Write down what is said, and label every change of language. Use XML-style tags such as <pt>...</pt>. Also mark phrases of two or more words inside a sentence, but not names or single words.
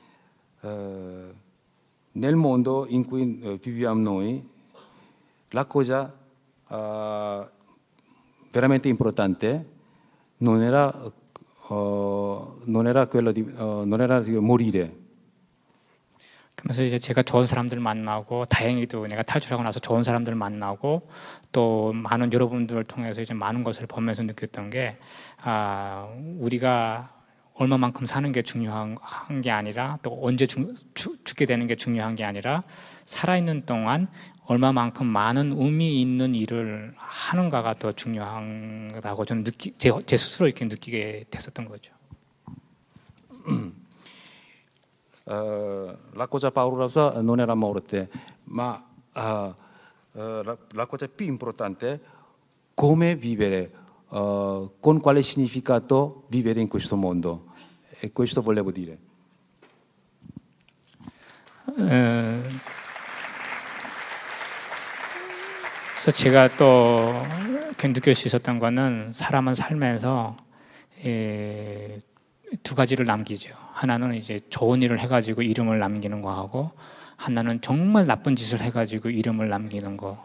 <it>Nel mondo in cui viviamo noi, la cosa veramente importante non era di morire.</it> <ko>그래서 이제 제가 좋은 사람들 만나고 다행히도 내가 탈출하고 나서 좋은 사람들 만나고 또 많은 여러분들을 통해서 이제 많은 것을 보면서 느꼈던 게 우리가 얼마만큼 사는 게 중요한 게 아니라 또 언제 죽게 되는 게 중요한 게 아니라 살아있는 동안 얼마만큼 많은 의미 있는 일을 하는가가 더 중요하다고 저는 제 스스로 이렇게 느끼게 됐었던 거죠.</ko> <it>La cosa paurosa non era morte, ma la cosa più importante come vivere, con quale significato vivere in questo mondo. E questo volevo dire.</it> <ko>그래서 제가 또 느낄 수 있었던 거는 사람은 살면서 두 가지를 남기죠. 하나는 이제 좋은 일을 해가지고 이름을 남기는 거하고 하나는 정말 나쁜 짓을 해가지고 이름을 남기는 거.</ko>